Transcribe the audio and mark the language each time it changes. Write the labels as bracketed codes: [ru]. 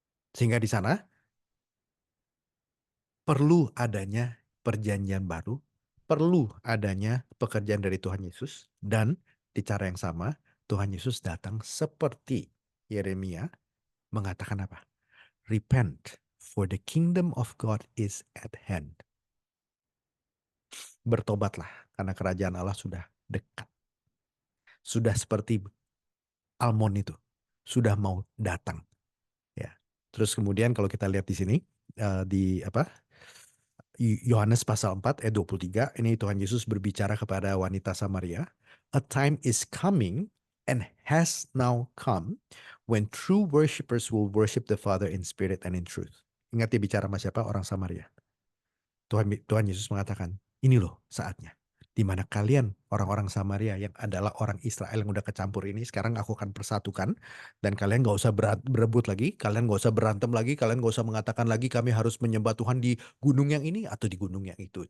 [id] Sehingga di sana perlu adanya perjanjian baru, perlu adanya pekerjaan dari Tuhan Yesus, dan di cara yang sama Tuhan Yesus datang seperti Yeremia mengatakan apa? [en] Repent, for the kingdom of God is at hand. [id] Bertobatlah, karena kerajaan Allah sudah dekat. Sudah seperti Almon itu, sudah mau datang. Ya. Terus kemudian kalau kita lihat di sini, di Yohanes pasal 4 ayat 23, ini Tuhan Yesus berbicara kepada wanita Samaria. [en] A time is coming and has now come when true worshipers will worship the Father in spirit and in truth. [id] Ingat dia bicara sama siapa? Orang Samaria. Tuhan Yesus mengatakan, ini loh saatnya. Di mana kalian orang-orang Samaria yang adalah orang Israel yang udah kecampur ini, sekarang aku akan persatukan. Dan kalian gak usah berebut lagi, kalian gak usah berantem lagi, kalian gak usah mengatakan lagi kami harus menyembah Tuhan di gunung yang ini atau di gunung yang itu.